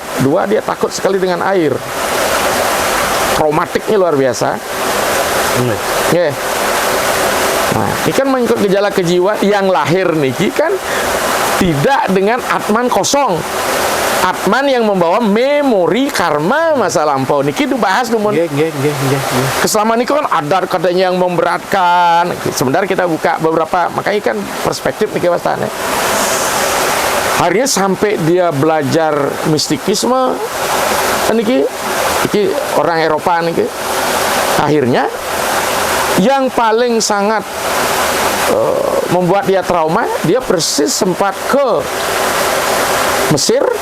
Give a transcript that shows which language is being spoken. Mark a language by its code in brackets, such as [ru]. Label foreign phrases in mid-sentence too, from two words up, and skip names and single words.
[id] Dua, dia takut sekali dengan air. Traumatiknya luar biasa. Yeah. Nah, ini kan mengikut gejala kejiwaan yang lahir niki kan tidak dengan atman kosong. Atman yang membawa memori karma masa lampau. Niki dibahas dumun. Keselama niki kan ada katanya yang memberatkan. Sebentar kita buka beberapa, makanya kan perspektif [ban] niki wastane. [id] Akhirnya sampai dia belajar mistikisme, niki orang Eropa niki. Akhirnya yang paling sangat membuat dia trauma, dia persis sempat ke Mesir.